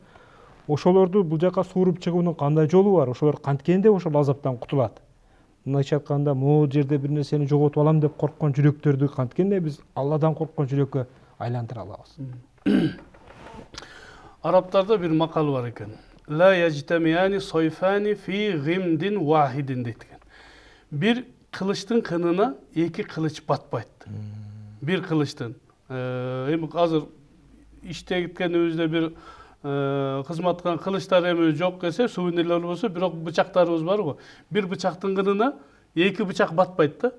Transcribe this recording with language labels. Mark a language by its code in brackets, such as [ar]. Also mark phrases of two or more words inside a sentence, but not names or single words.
[ky] Ошолорду бул жака сууруп чыгуунун кандай жолу бар? Ошолор канткенде ошол азаптан кутулат? Мындайча айтканда, могу жерде бир нерсени жоготуп алам деп корккон жүрөктөрдү канткенде биз Алладан корккон жүрөккө айлантыра алабыз? Арабтарда бир макал бар экен. [ar] لا يجتمعان سيفان في غمد واحد [ky] дейт экен. Бир кылычтын кынына эки кылыч батпайт. Бир кылычтын. Эми азыр иштегенибизде бир кызмат кылган кылычтар эми жок эсе, сувенирлер болсо, бирок бычактарыбыз бар го. Бир бычактын кынына эки бычак батпайт да.